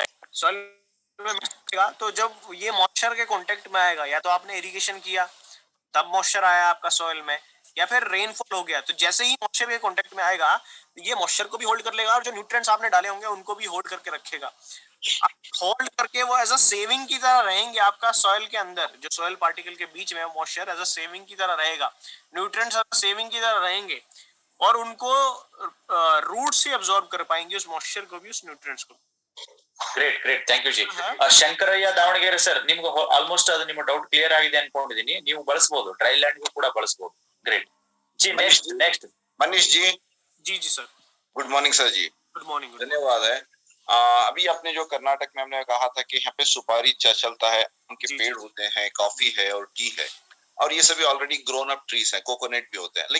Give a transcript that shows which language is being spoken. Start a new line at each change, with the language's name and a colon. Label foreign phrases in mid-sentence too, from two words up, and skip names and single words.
Hindi: सॉइल में मिक्स होगा तो जब ये मॉइस्चर के कांटेक्ट में आएगा, या तो आपने इरिगेशन किया तब मॉइस्चर आया आपका सॉइल में, या फिर रेनफॉल हो गया, तो जैसे ही मॉइस्चर के कांटेक्ट में आएगा ये मॉइस्चर को भी होल्ड कर लेगा और जो न्यूट्रिएंट्स आपने डाले होंगे उनको भी होल्ड करके रखेगा. होल्ड करके वो
English: as a saving
Hindi: की तरह रहेंगे आपका सॉइल के अंदर. जो
English: soil particle
Hindi: के बीच में मॉइस्चर
English: as a saving
Hindi: की तरह रहेगा, न्यूट्रिएंट्स
English: as a saving
Hindi: की तरह रहेंगे, और उनको रूट से अब्सॉर्ब कर पाएंगे उस मॉइस्चर को भी, उस न्यूट्रिएंट्स को.
English: great great, thank you ಜಿ.
Kannada: ಶಂಕರಯ್ಯ ದಾವಣಗೆರೆ ಸರ್, ನಿಮ್ಗೆ ಆಲ್ಮೋಸ್ಟ್ ಅದು ನಿಮ್ಮ
English: doubt clear
Kannada: ಆಗಿದೆ ಅನ್ಕೊಂಡಿದೀನಿ. ನೀವು ಬಳಸಬಹುದು,
English: dry land
Kannada: ಕೂಡ ಬಳಸಬಹುದು.
English: great जी. next
Hindi: मनीष जी. जी जी सर,
English: good morning sir जी. good morning.
Hindi: धन्यवाद है. अभी आपने जो कर्नाटक में हमने कहा था कि यहाँ पे सुपारी चलता है, उनके पेड़ होते हैं, कॉफी है और टी है, और ये सभी
English: already grown up trees
Hindi: हैं, कोकोनट भी होते हैं.